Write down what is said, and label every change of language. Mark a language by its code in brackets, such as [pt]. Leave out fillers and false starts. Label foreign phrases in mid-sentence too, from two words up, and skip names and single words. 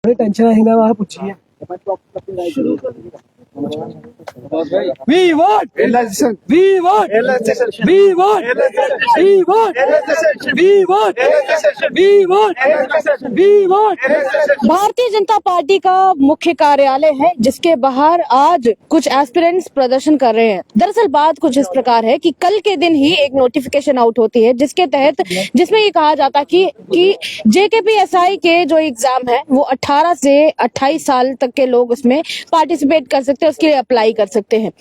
[hi] थोड़ी टेंशन है ना, वहाँ पूछिए। [en] We want, we want, we want, we want, we want, we want, we want। [hi] भारतीय जनता पार्टी का मुख्य कार्यालय है जिसके बाहर आज कुछ एस्पिरेंट्स प्रदर्शन कर रहे हैं। दरअसल बात कुछ इस प्रकार है कि कल के दिन ही एक [en] notification out [hi] होती है जिसके तहत जिसमें ये कहा जाता है कि JKPSI के जो एग्जाम है वो 18 से 28 साल तक के लोग उसमें पार्टिसिपेट कर सकते हैं, उसके लिए अप्लाई कर सकते हैं।